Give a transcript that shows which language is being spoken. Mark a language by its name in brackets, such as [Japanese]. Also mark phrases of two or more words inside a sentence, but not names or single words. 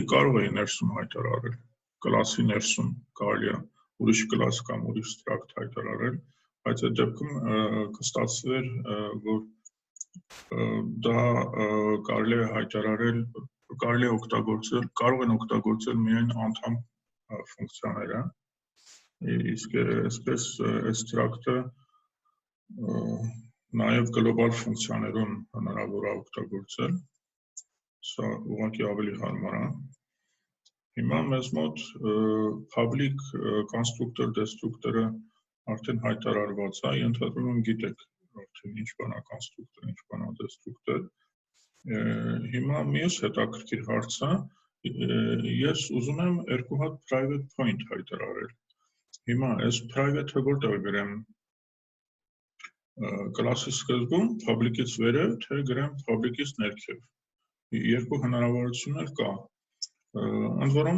[Armenian] կարող էի ներսում հայտարարել, կլասի ներսում կարելի է ուրիշ կլաս կամ ուրիշ struct հայտարարել, բայց այդ դեպքում կստացվեր, որ դա կարելի է հայտարարել, կարելի է օգտագործել, կարող են օգտագործել միայն անդամ ֆունկցիաները, իսկ այսպես այս struct-ը նաև գլոբալ ֆունկցիաներում հնարավոր է օգտագործել, սա ուղղակի ավելի հարմար է։ Հիմա մեզ մոտ public [English] constructor destructor-ը [Armenian] արդեն հայտարարված է, ենթադրում եմ գիտեք արդեն ինչ բան է constructor, ինչ բան է destructor։ Հիմա մյուս հետաքրքիր հարցը, ես ուզում եմ երկու հատ [English] private point [Armenian] հայտարարել։ Հիմա այս private-ը որտեղ գրեմ կլասի սկզբում public-ից վերև, թե գրեմ public-ից ներքև։ Երկու հնարավորություններ կա։ Ընդ որում